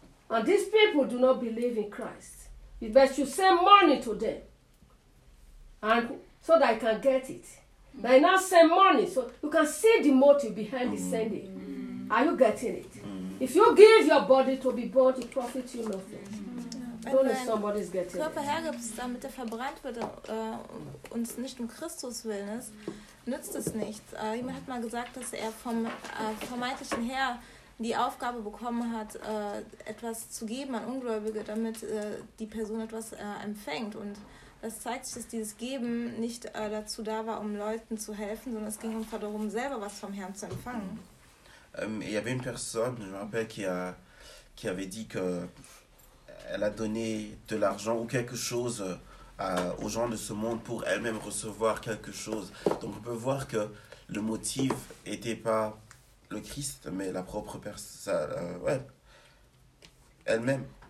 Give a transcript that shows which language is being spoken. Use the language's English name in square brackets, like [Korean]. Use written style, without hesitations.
[English] And these people do not believe in Christ. But she should send money to them. And so that I can get it. But now send money. So you can see the motive behind the sending. Are you getting it? If you give your body to be burnt, it profits you nothing. [German] Wenn du Körper hergibst, damit er verbrannt wird und es nicht um Christus willen ist, nützt es nichts. Jemand hat mal gesagt, dass er vom vermeintlichen Herr die Aufgabe bekommen hat, etwas zu geben an Ungläubige, damit die Person etwas empfängt. Und das zeigt sich, dass dieses Geben nicht dazu da war, um Leuten zu helfen, sondern es ging einfach darum, selber was vom Herrn zu empfangen. [French] Il y avait une personne, je me rappelle, qui avait dit que elle a donné de l'argent ou quelque chose aux gens de ce monde pour elle-même recevoir quelque chose. Donc on peut voir que le motif n'était pas le Christ, mais la propre personne, elle-même.